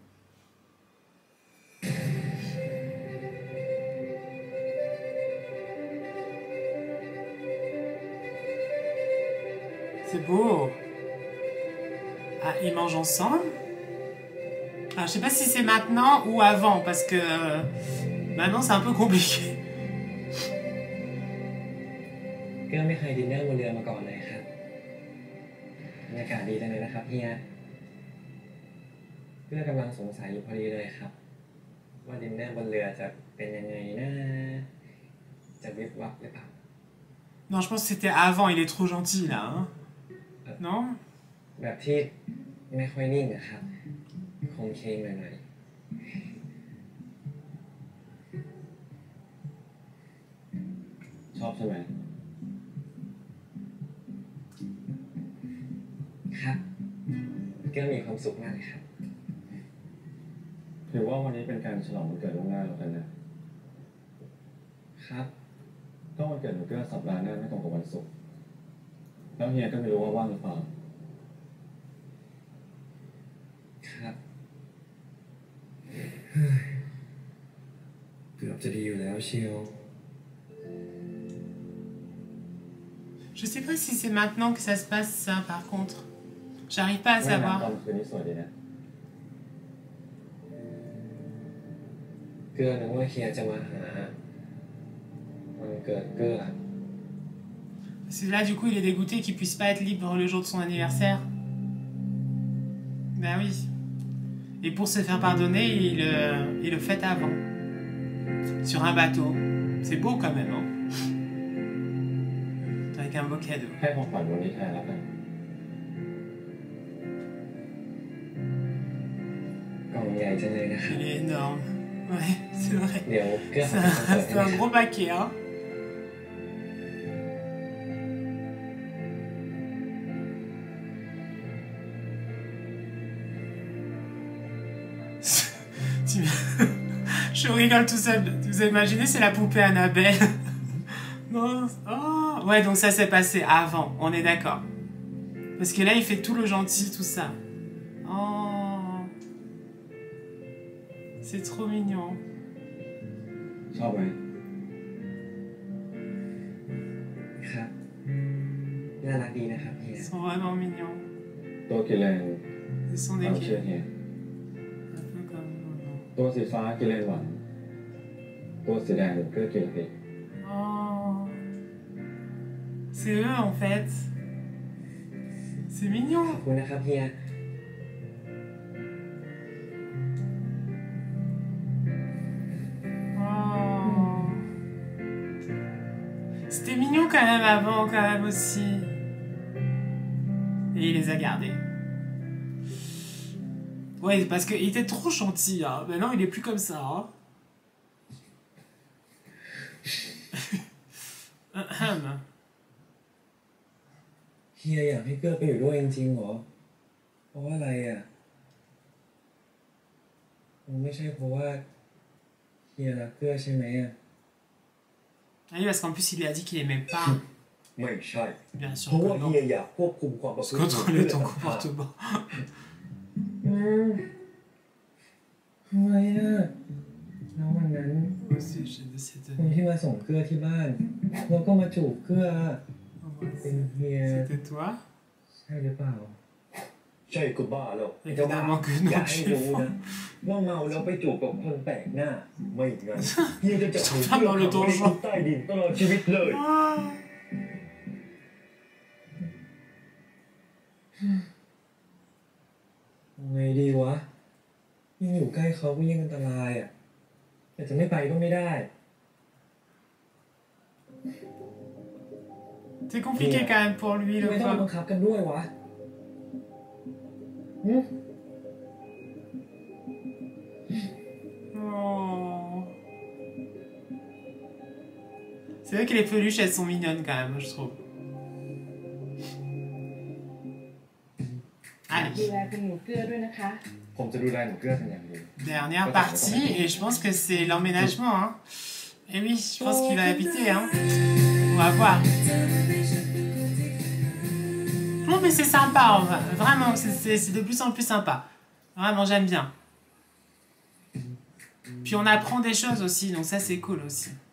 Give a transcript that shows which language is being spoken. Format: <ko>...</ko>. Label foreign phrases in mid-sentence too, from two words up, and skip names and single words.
<fr>C'est beau. Ah, ils mangent ensemble. Ah, je sais pas si c'est maintenant ou avant, parce que maintenant c'est un peu compliqué.</fr> <th>ก็ไม่เคยดินเนอร์บนเรือมาก่อนเลยครับบรรยากาศดีจังเลยนะครับเฮียเพื่อกำลังสงสัยอยู่พอดีเลยครับว่าดินเนอร์บนเรือจะเป็นยังไงนะจะวิบวับหรือเปล่า</th> <fr>Non, je pense que c'était avant, il est trop gentil là, hein. Non?</fr> <th>แบบที่ไม่ค่อยนิ่งนะครับคงเคงหน่อยๆชอบใช่ไหมครับก็มีความสุขมากเลยครับถือว่าวันนี้เป็นการฉลองวันเกิดล่วงหน้าแล้วกัน นะครับก็วันเกิดหนูเกื้อสัปดาห์หน้าไม่ตรงกับวันศุกร์แล้วเฮียก็ไม่รู้ว่าว่างหรือเปล่าครับเกือบจะดีอยู่แล้วเชียว</th> <fr>Je sais pas si c'est maintenant que ça se passe ça par contre. J'arrive pas à savoir.</fr> <th>เกื้อนึกว่าเฮียจะมาหาวันเกิดเกื้อ</th> <fr>Parce que là du coup il est dégoûté qu'il puisse pas être libre le jour de son anniversaire. Ben oui. Et pour se faire pardonner, il le fait avant. Sur un bateau. C'est beau quand même, hein. Avec un beau cadeau.</fr> <th>ให้ของขวัญวันนี้แทนแล้วกันกล่องใหญ่จังเลยนะครับ</th> <fr>Il est énorme. Ouais, c'est vrai.</fr> <th>เดี๋ยวเกลือ</th> <fr>C'est un gros paquet, hein. Je rigole tout seul. Vous imaginez, c'est la poupée Annabelle. Non. Oh. Ouais, donc ça s'est passé avant. On est d'accord. Parce que là, il fait tout le gentil, tout ça. Oh. C'est trop mignon.</fr> <th>ชอบไหม ครับน่ารักดีนะครับเฮีย</th> <fr>Ils sont vraiment mignons.</fr> <th>ตัวกิเลน</th> <fr>Ils sont</fr> <th>เอา</th> <fr>des</fr> <th>เชื่อ</th> <fr>kids.</fr> <th>เฮีย</th> <fr>Un peu comme...</fr> <th>ตัวสีฟ้ากิเลนหวานตัวสีแดงเกลือกิเลนติด</th> <fr>Oh. C'est eux, en fait. C'est mignon.</fr> <th>ขอบคุณนะครับเฮีย</th> <fr>Oh. C'était mignon quand même avant, quand même aussi. Et il les a gardés. Ouais, parce qu'il était trop gentil. Hein. Maintenant, il est plus comme ça. Hein.</fr> <th>เฮียอยากให้เกื้อไปอยู่ด้วยจริงๆเหรอเพราะว่าอะไรอ่ะมันไม่ใช่เพราะว่าเฮียรักเกื้อใช่ไหมอ่ะ</th> <fr>Ah oui, parce qu'en plus, il lui a dit qu'il aimait pas.</fr> <th>ไม่ใช่</th> <fr>Bien sûr</fr> <th>เพราะ</th> <fr>que</fr> <th>ว่า</th> <fr>non.</fr> <th>เฮียอยากควบคุมความประพฤติ</th> <fr>Contrôler ton comportement.</fr> <th>ทำไมอ่ะแล้ววันนั้น</th> <fr>Aussi, j'ai décidé</fr> <th>คนที่มาส่งเกื้อที่บ้านแล้วก็มาจูบเกื้อเป็นเฮีย</th> <fr>C'était toi?</fr> <th>ใช่หรือเปล่าใช่ก็บ้าแล้ว</th> <fr>Évidemment que</fr> <th>อย่า</th> <fr>non,</fr> <th>ให้</th> <fr>tu es</fr> <th>รู้</th> <fr>fou.</fr> <th>นะว่าเมาแล้วไปจูบกับคนแปลกหน้าไม่งั้นเฮียจะจับมือ</th> <fr>Femme dans le</fr> <th>เกื้อขังไว้ในคุ</th> <fr>donjon.</fr> <th>กใต้ดินตลอดชีวิตเลย</th> <fr>Ah.</fr> <th>ไงดีวะยิ่งอยู่ใกล้เขาก็ยิ่งอันตรายอ่ะแต่จะไม่ไปก็ไม่ได้</th> <fr>C'est compliqué quand même pour lui,</fr> <th>ทำ</th> <fr>le</fr> <th>ไมต้องบัง</th> <fr>pauvre.</fr> <th>คับกันด้วยวะหึ</th> <fr>Oh. C'est vrai que les peluches, elles sont mignonnes quand même, je trouve. Allez.</fr> <th>ดูแลคุณหนูเกลือด้วยนะคะ ผมจะดูแลหนูเกลือเป็นอย่างดี</th> <fr>Dernière partie, et je pense que c'est l'emménagement. Hein. Et oui, je pense qu'il va habiter. Hein. On va voir. Non, mais c'est sympa, vraiment, c'est de plus en plus sympa. Vraiment, j'aime bien. Puis on apprend des choses aussi, donc ça c'est cool aussi.</fr>